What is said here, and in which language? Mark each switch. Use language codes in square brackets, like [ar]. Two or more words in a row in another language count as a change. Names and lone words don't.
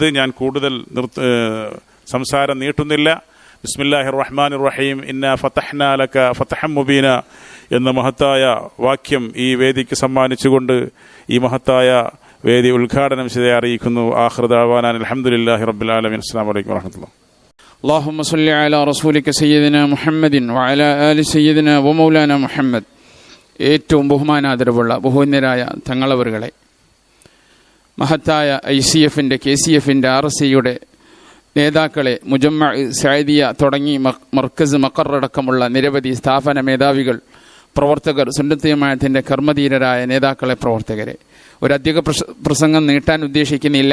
[ml] ഞാൻ കൂടുതൽ സംസാരം നീട്ടുന്നില്ല. [ar] بسم الله الرحمن الرحيم. إنا فتحنا لك فتحا مبينا എന്ന മഹത്തായ വാക്യം ഈ വേദിക്ക് സമ്മാനിച്ചുകൊണ്ട് ഈ മഹത്തായ വേദി ഉദ്ഘാടനം ചെയ്ത് അറിയിക്കുന്നു. آخر دعوانا الحمد لله رب العالمين. السلام عليكم ورحمة الله. اللهم صل على رسولك سيدنا محمد وعلى آل سيدنا ومولانا محمد. [ml] ഏറ്റവും ബഹുമാനാദരവുള്ള ബഹുവന്യരായ തങ്ങളവറുകളെ, മഹത്തായ ICF-ന്റെ, KCF-ന്റെ, RSA-യുടെ നേതാക്കളെ, മുജമ്മ സഅദിയ തുടങ്ങി മർക്കസ് മഖറടക്കമുള്ള നിരവധി സ്ഥാപന മേധാവികൾ, പ്രവർത്തകർ, സുന്നത്ത് ജമാഅത്തിന്റെ കർമ്മധീരരായ നേതാക്കളെ, പ്രവർത്തകരെ, ഒരധിക പ്രസംഗം നീട്ടാൻ ഉദ്ദേശിക്കുന്നില്ല.